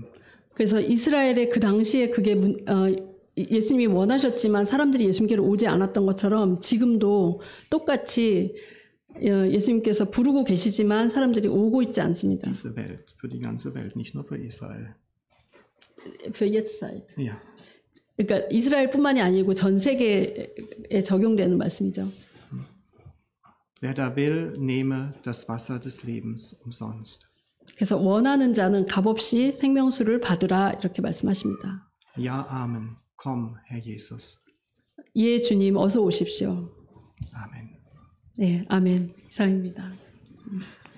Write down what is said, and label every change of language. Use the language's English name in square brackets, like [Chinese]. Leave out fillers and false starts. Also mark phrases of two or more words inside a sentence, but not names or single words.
[Korean] 그래서 이스라엘의 그 당시에 그게 예수님이 원하셨지만 사람들이 예수님께로 오지 않았던 것처럼 지금도 똑같이 예수님께서 부르고 계시지만 사람들이 오고 있지 않습니다. [German] Diese Welt, für die ganze Welt, nicht nur für Israel. Für Jetztzeit. Ja. [Korean] 그러니까 이스라엘뿐만이 아니고 전 세계에 적용되는 말씀이죠. [German] Wer da will, nehme das Wasser des Lebens umsonst. [Korean] 그래서 원하는 자는 값없이 생명수를 받으라 이렇게 말씀하십니다. [German] Ja, Amen. Komm, Herr Jesus. [Korean] 예, 주님 어서 오십시오. Amen. 네, 아멘. 이상입니다.